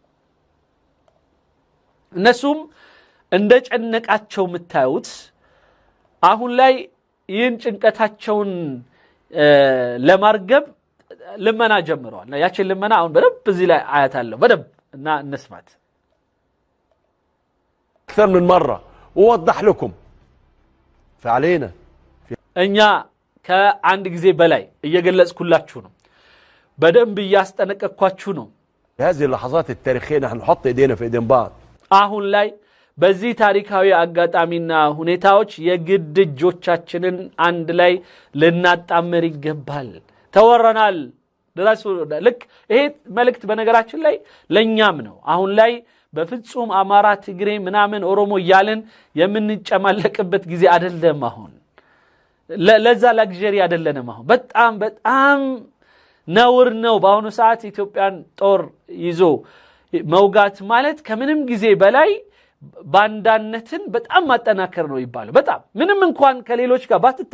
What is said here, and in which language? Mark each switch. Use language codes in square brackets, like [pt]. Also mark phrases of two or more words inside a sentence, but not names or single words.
[am] እነሱም እንደጨነቃቸው ምታዩት አሁን ላይ ይህን ጭንቀታቸውን ለማርገብ ልመና ጀምረዋል ያችን ልመና አሁን በደንብ እዚህ ላይ አያታለሁ በደንብ እና እንስማት [ar] أكثر من مرة ووضح لكم فعلينا [am] እኛ ከአንድ ጊዜ በላይ እየገለጽኩላችሁ ነው በደንብ እያስጠነቀቅኳችሁ ነው [ar] في هذه اللحظات التاريخية نحن نحط ايدينا في ايدين بعض [am] አሁን ላይ በዚህ ታሪካዊ አጋጣሚና ሁኔታዎች የግድ እጆቻችንን አንድ ላይ ልናጣመር ይገባል ተወረናል ድረሱ ልክ ይሄ መልእክት በነገራችን ላይ ለኛም ነው አሁን ላይ በፍጹም አማራ ትግሬ ምናምን ኦሮሞ ያለን የምንጨማለቅበት ጊዜ አይደለም አሁን ለዛ ላግዠሪ አይደለም አሁን በጣም ነውር ነው በአሁኑ ሰዓት ኢትዮጵያን ጦር ይዞ መውጋት ማለት ከምንም ጊዜ በላይ ባንዳነትን በጣም ማጠናከር ነው ይባላል በጣም ምንም እንኳን ከሌሎች ጋር